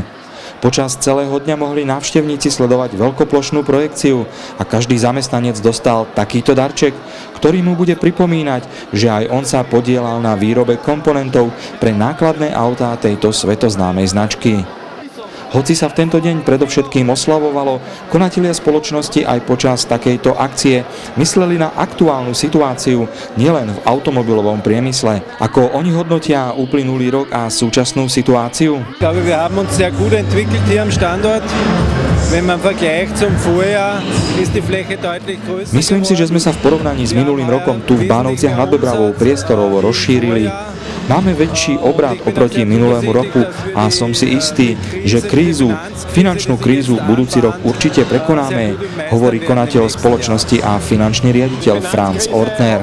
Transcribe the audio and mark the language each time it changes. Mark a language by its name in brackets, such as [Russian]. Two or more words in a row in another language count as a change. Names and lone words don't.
[Slovak] Počas celého dňa mohli návštevníci sledovať veľkoplošnú projekciu a každý zamestnanec dostal takýto darček, ktorý mu bude pripomínať, že aj on sa podieľal na výrobe komponentov pre nákladné autá tejto svetoznámej značky. Hoci sa v tento deň predovšetkým oslavovalo, konatelia spoločnosti aj počas takejto akcie mysleli na aktuálnu situáciu nielen v automobilovom priemysle. Ako oni hodnotia uplynulý rok a súčasnú situáciu? [German] Wir haben uns sehr gut entwickelt hier am Standort. Wenn man vergleicht zum Vorjahr, ist die Fläche deutlich größer. [Slovak] Myslím si, že sme sa v porovnaní s minulým rokom tu v Bánovciach nad Bebravou priestorovo rozšírili. Máme väčší obrad oproti minulému roku a som si istý, že finančnú krízu budúci rok určite prekonáme, hovorí konateľ spoločnosti a finančný riaditeľ Franz Ortner.